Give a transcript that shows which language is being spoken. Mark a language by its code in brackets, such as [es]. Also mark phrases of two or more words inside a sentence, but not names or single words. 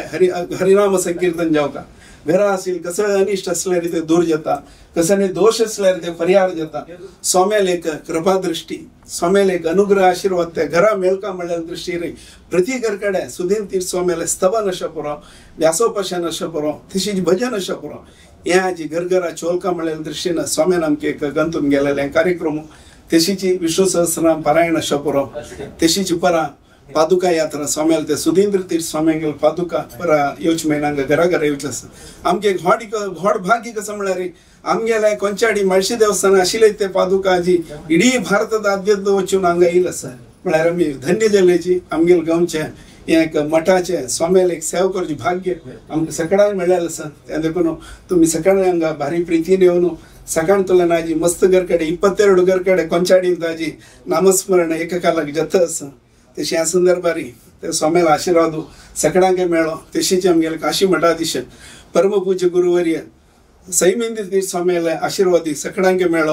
[kok] हरिनाम संकीर्तन जावका घरा असेल कसं अनिष्ट असल्यार ते दूर जाता कसं दोष असल्यार ते परिहार जाता स्वाम्याल एक कृपा दृष्टी स्वाम्याल एक अनुग्रह आशीर्वाद त्या घरा मेळका म्हणल्या दृष्टीर प्रति घरकडे सुधींद्र तीर्थ स्वाम्याल स्तवन अशें पुरो व्यासोपासन अशें पुरो तशीच भजन अशें पुरो हें आज घरघरा चोलका म्हणल्या दृश्टीन स्वाम्यान आमकां एक गंतून गेलेले कार्यक्रम तेशीची विष्णू सहस्रनाम पारायण शपुरो तेशीची परा पादुका यात्रा स्वाम्याला ते सुधींद्र तीर्थ स्वाम्यांगेल पादुका परा येवच महिन्यांग घरा घरा येवचस आमगे घोड भागी कसं म्हळ्यारी आमगेला ಕೊಂಚಾಡಿ मळशी देवस्थान आशिले ते पादुका जी इडी भारतदाद्यंत वचून हांगा येईल असं म्हळ्यार आमी धन्य जालेची आमगेल गांवचे एक मठाचे स्वाम्याला एक सेवा करची भाग्य आमकां सकाळी मेळ्ळेलें आसा त्या देखून तुमी सकाळी हांगा भारी प्रितीन येवन सकाळ तुला आजी मस्त घरकडे 22 घरकडे ಕೊಂಚಾಡಿ ताजी नामस्मरण एककालाक जत आसा तशी ह्या संदर्भारी ते स्वाम्याला आशीर्वाद सकाळांक मेळ्ळो तशीच आमगेले काशी मठाधीश परमपूज्य गुरुवर्य सैमेंद्र स्वाम्याला आशीर्वादी सकाळांक मेळ्ळो